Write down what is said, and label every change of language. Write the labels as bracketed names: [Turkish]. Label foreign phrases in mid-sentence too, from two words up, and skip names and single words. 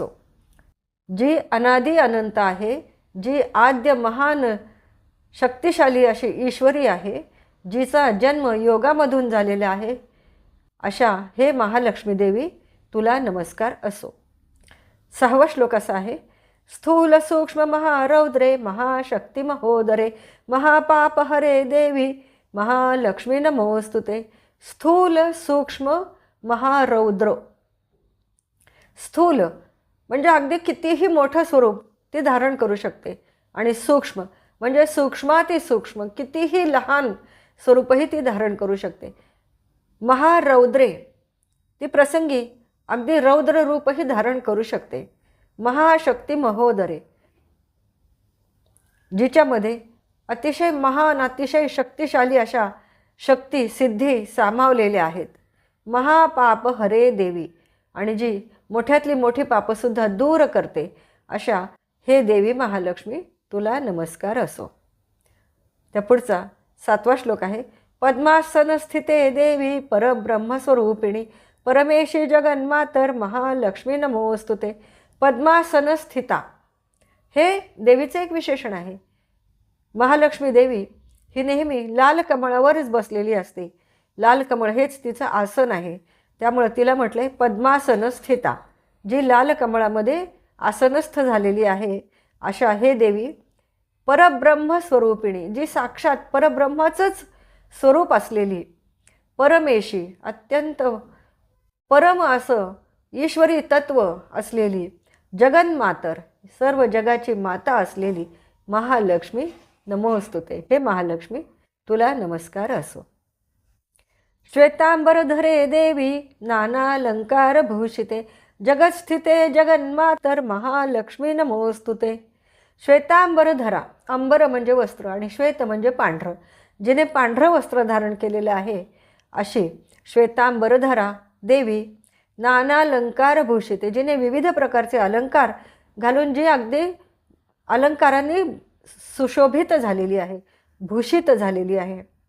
[Marathi] जी अनादी अनंत आहे, जी आद्य महान शक्तिशाली अशी ईश्वरी आहे, जिचा जन्म योगामधून झालेला आहे, अशा हे महालक्ष्मी देवी तुला नमस्कार असो. 6वा श्लोक असा आहे: [Sanskrit] स्थूल सूक्ष्म महारौद्रे महाशक्ती महोदरे महापापहरे देवी महालक्ष्मी नमोस्तुते. स्थूल सूक्ष्म महारौद्र. [Marathi] स्थूल म्हणजे अगदी कितीही मोठं स्वरूप ती धारण करू शकते आणि सूक्ष्म म्हणजे सूक्ष्माती सूक्ष्म कितीही लहान स्वरूपही ती धारण करू शकते. महारौद्रे, ती प्रसंगी अगदी रौद्र रूपही धारण करू शकते. [Sanskrit] महाशक्ती महोदरे, [Marathi] जिच्यामध्ये अतिशय महान अतिशय शक्तिशाली अशा शक्ती सिद्धी सामावलेल्या आहेत. [Sanskrit] महापाप हरे देवी, [Marathi] आणि जी मोठ्यातली मोठी पापसुद्धा दूर करते, अशा हे देवी महालक्ष्मी तुला नमस्कार असो. त्या पुढचा 7वा श्लोक आहे: [Sanskrit] पद्मासन स्थिते देवी परब्रह्मस्वरूपिणी परमेशी जगन्मातर महालक्ष्मी नमोस्तुते. पद्मासन स्थिता [Marathi] हे देवीचे एक विशेषण आहे. महालक्ष्मी देवी ही नेहमी लाल कमळावरच बसलेली असते. लाल कमळ हेच तिचं आसन आहे, त्यामुळे तिला म्हटले [Sanskrit] पद्मासन स्थिता, [Marathi] जी लाल कमळामध्ये आसनस्थ झालेली आहे, अशा हे देवी परब्रह्म स्वरूपिणी, जी साक्षात परब्रह्माचंच स्वरूप असलेली, परमेशी अत्यंत परम असं ईश्वरी तत्व असलेली, जगन्मातर सर्व जगाची माता असलेली [Sanskrit] महालक्ष्मी नमोस्तुते. [Marathi] हे महालक्ष्मी तुला नमस्कार असो. [Sanskrit] श्वेतांबरधरे देवी नानालंकार भूषिते जगत्स्थिते जगन्मातर महालक्ष्मी नमोस्तुते. [Marathi] श्वेतांबरधरा, अंबर म्हणजे वस्त्र आणि श्वेत म्हणजे पांढरं, जिने पांढरं वस्त्र धारण केलेलं आहे, अशी श्वेतांबरधरा देवी [Sanskrit] नानालंकार भूषिते, [Marathi] जिने विविध प्रकारचे अलंकार घालून जी अगदी अलंकारांनी सुशोभित झालेली आहे, भूषित झालेली आहे.